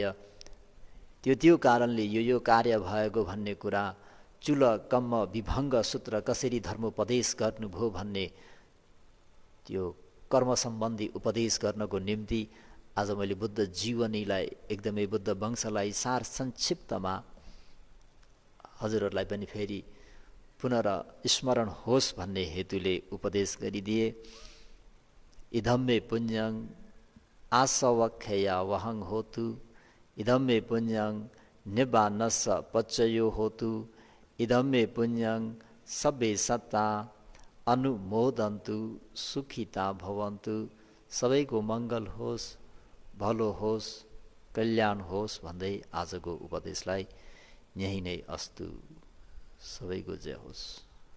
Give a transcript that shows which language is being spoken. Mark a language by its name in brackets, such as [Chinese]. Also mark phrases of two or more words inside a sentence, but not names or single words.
[Nepali] त्यो कारणले यो कार्य भएको भन्ने कुरा चुल कम्म विभङ्ग सूत्र कसरी धर्मोपदेश गर्नुभयो भन्ने त्यो कर्म सम्बन्धी उपदेश गर्नको निम्ति आज मैले बुद्ध जीवनीलाई एकदमै बुद्ध वंशलाई सार संक्षिप्तमा हजुरहरूलाई पनि फेरि पुनर्स्मरण होस् भन्ने हेतुले उपदेश गरिदिए। [Pali] इदं मे पुण्यं आसवक्षया वहं होतु, इदं मे पुण्यं निब्बानस्स पच्चयो होतु, इदं मे पुण्यं सब्बे सत्ता अनुमोदन्तु सुखिता भवन्तु। [Nepali] सबैको मङ्गल होस्, भलो होस्, कल्याण होस् भन्दै आजको उपदेशलाई यही नै अस्तु। सबैको जय होस्।